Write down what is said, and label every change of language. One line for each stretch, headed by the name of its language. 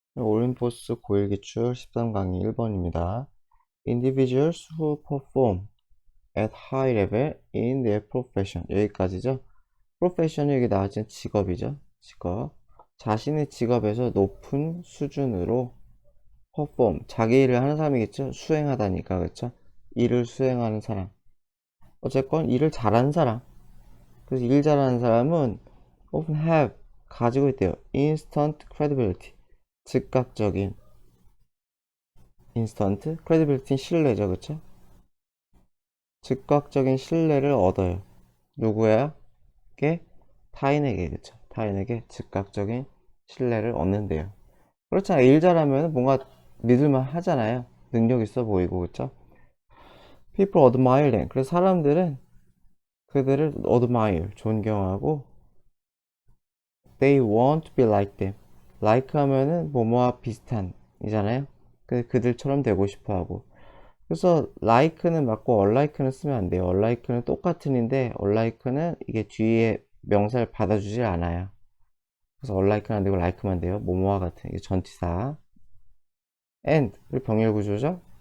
Korean: 올림포스 고1기출 13강의 1번입니다.
English: Individuals who perform at high level in their profession.
Korean: 여기까지죠. profession이 여기 나왔지만 직업이죠. 직업. 자신의 직업에서 높은 수준으로 perform. 자기 일을 하는 사람이겠죠. 수행하다니까, 그렇죠? 일을 수행하는 사람. 어쨌건 일을 잘하는 사람. 그래서 일 잘하는 사람은
English: often have
Korean: 가지고 있대요.
English: instant credibility.
Korean: 즉각적인 인스턴트 크레디빌리티는 신뢰죠, 그쵸? 즉각적인 신뢰를 얻어요. 누구에게? 타인에게, 그쵸? 타인에게 즉각적인 신뢰를 얻는데요. 그렇잖아요. 일 잘하면 뭔가 믿을만 하잖아요. 능력 있어 보이고, 그쵸?
English: People admire them.
Korean: 그래서 사람들은 그들을 admire, 존경하고
English: they want to be like them.
Korean: like 하면은 뭐뭐와 비슷한 이잖아요. 그들처럼 되고 싶어 하고. 그래서 like는 맞고 unlike는 쓰면 안 돼요. unlike는 똑같은인데 unlike는 이게 뒤에 명사를 받아주질 않아요. 그래서 unlike는 안 되고 like만 돼요. 뭐뭐와 같은 이게 전치사. and 그리고 병렬 구조죠.